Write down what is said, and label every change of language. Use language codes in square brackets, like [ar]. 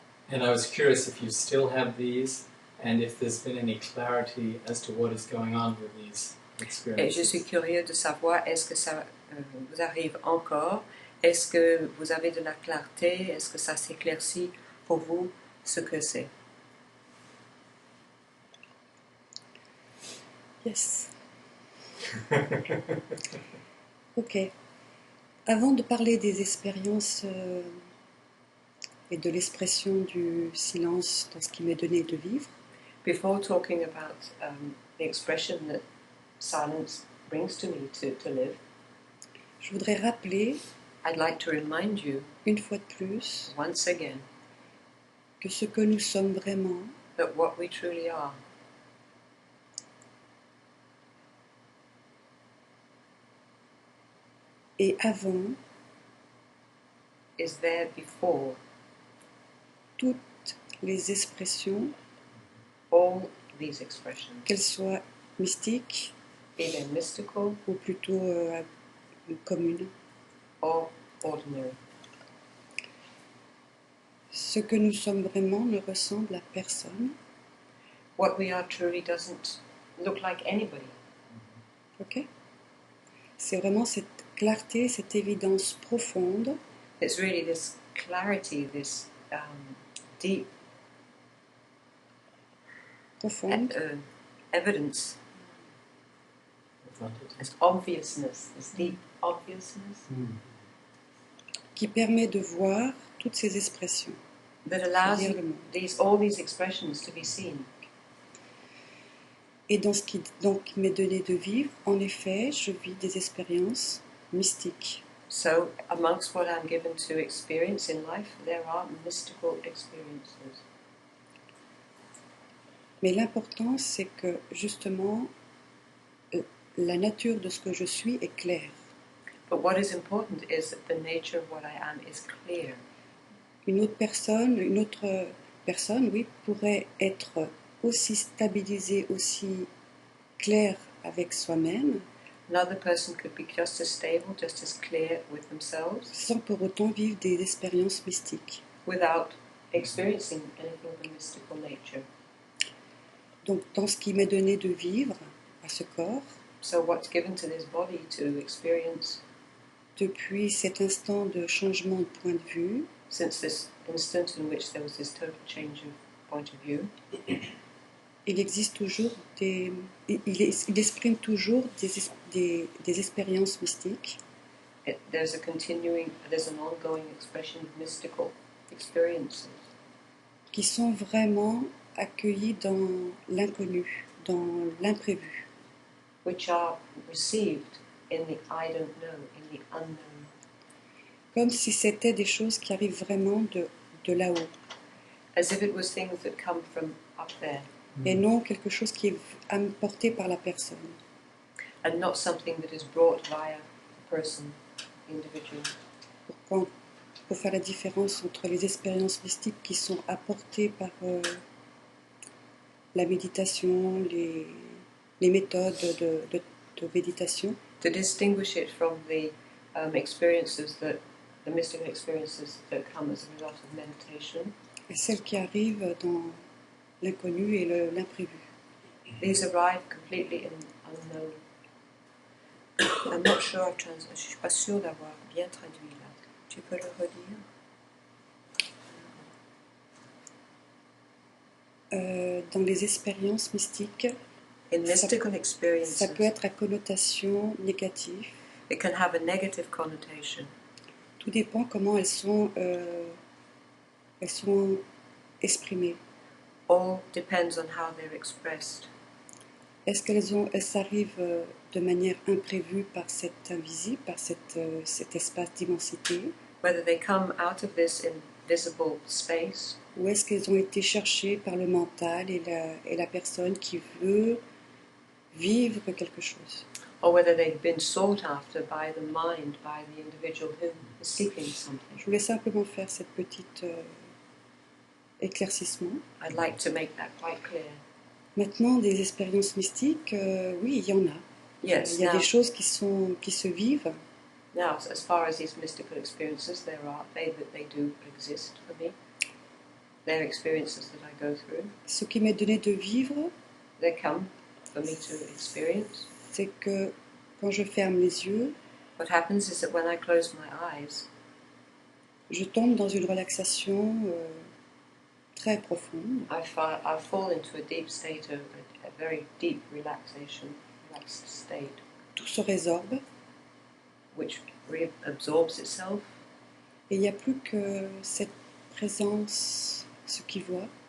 [en] And I was curious if you still have these and if there's been any clarity as to what is going on with these [fr] Et [en] experiences. [fr] je suis curieux de savoir, est-ce que ça vous arrive encore? Est-ce que vous avez de la clarté? Est-ce que ça s'éclaircit pour vous ce que c'est? [en] Yes. Ok. [fr] Avant de parler des expériences et de l'expression du silence dans ce qui m'est donné de vivre, [en] Before talking about the expression that silence brings to me to live, [fr] je voudrais rappeler, [en] I'd like to remind you [fr] une fois de plus, [en] once again [fr] que ce que nous sommes vraiment, [en] that what we truly are [fr] et avant [en] is there before [fr] toutes les expressions, [en] all these expressions, [fr] qu'elles soient mystiques [en] be they mystical [fr] ou plutôt communes. [en] or ordinary. [fr] Ce que nous sommes vraiment ne ressemble à personne. [en] What we are truly doesn't look like anybody. Ok? [fr] C'est vraiment cette clarté, cette évidence profonde [en] It's really this clarity, this deep [fr] profonde [en] evidence, Profundity. this obviousness, this deep obviousness [fr] qui permet de voir toutes ces expressions, [en] that allows [fr] c'est-à-dire le [en] you [fr] monde. [en] all these expressions to be seen. [fr] Et dans ce qui donc m'est donné de vivre, en effet, je vis des expériences mystiques. [en] So, amongst what I'm given to experience in life, there are mystical experiences. [fr] Mais l'important, c'est que justement, la nature de ce que je suis est claire. [en] But what is important is that the nature of what I am is clear. [fr] Une autre personne, oui, pourrait être aussi stabilisée, aussi claire avec soi-même, [en] Another person could be just as stable, just as clear with themselves, [fr] sans pour autant vivre des expériences mystiques. [en] without experiencing anything of a mystical nature. [fr] Donc, dans ce qui m'est donné de vivre à ce corps, [en] So, what's given to this body to experience [fr] depuis cet instant de changement de point de vue, [en] since this instant in which there was this total change of point of view, [fr] il existe toujours il exprime toujours des expériences mystiques [en] there's an ongoing expression of mystical experiences [fr] qui sont vraiment accueillies dans l'inconnu, dans l'imprévu. [en] which are received in the I don't know, in the unknown, [fr] Comme si c'était des choses qui arrivent vraiment de là-haut, [en] as if it was things that come from up there [fr] et non quelque chose qui est apporté par la personne. [en] and not something that is brought via a person, individual. [fr] Pour faire la différence entre les expériences mystiques qui sont apportées par la méditation, les méthodes de méditation, [en] To distinguish it from the mystical experiences that come as a result of meditation, [fr] et celles qui arrivent dans l'inconnu et l'imprévu. [en] these arrive completely in unknown. I'm not sure [fr] je suis pas sûre d'avoir bien traduit là. Tu peux le redire? Dans les expériences mystiques, [en] In mystical [fr] ça [en] experiences, [fr] peut être à connotation négative. [en] it can have a negative connotation. [fr] Tout dépend comment elles sont exprimées. [en] All depends on how they're expressed. [fr] Est-ce qu'elles arrivent de manière imprévue par cet invisible, par cet espace d'immensité, [en] Whether they come out of this invisible space, [fr] ou est-ce qu'elles ont été cherchées par le mental et la personne qui veut vivre quelque chose? [en] or whether they've been sought after by the mind, by the individual who is seeking something. [fr] Je voulais simplement faire cette petite éclaircissement. [en] I'd like to make that quite clear. [fr] Maintenant, des expériences mystiques, oui, il y en a. [en] Yes, [fr] Il y a [en] now, [fr] des choses qui se vivent, [en] now, as far as these mystical experiences, they do exist for me. They're experiences that I go through. [fr] ce qui m'est donné de vivre, [en] They come for me to experience. [fr] c'est que quand je ferme les yeux, [en] What happens is that when I close my eyes, [fr] je tombe dans une relaxation très profonde, [en] I fall into a deep state of a very deep relaxed state, [fr] tout se résorbe, [en] which reabsorbs itself, [fr] et il n'y a plus que cette présence, ce qui voit,